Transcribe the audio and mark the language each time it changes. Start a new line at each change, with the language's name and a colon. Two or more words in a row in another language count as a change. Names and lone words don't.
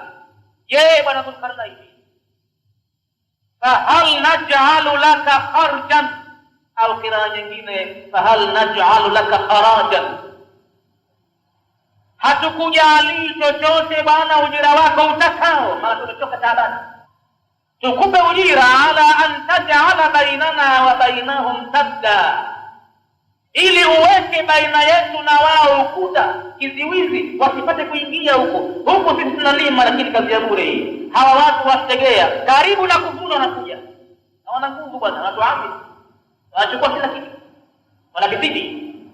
Swahili: Je, bwana Dhulqarnain,
Arabic: فهل نجعل لك خرجا,
Swahili: au kira nyingine
Arabic: فهل نجعل لك خراجا,
Swahili: hatukujali chochote bwana ujira wako utakao, maana tumetoka taabani, tukupe ujira
Arabic: على أن تجعل بيننا وبينهم سدا,
Swahili: ili uweke baina yetu na wao ukuta, kiziwizi, wasipate kuingia huko. Sisi tunalima, lakini kazi ya bure hii. Hawa watu wategea karibu na kuvuna, wanakuja na wana nguvu bwana, watu wapi, wanachukua kila kitu, wanabidii.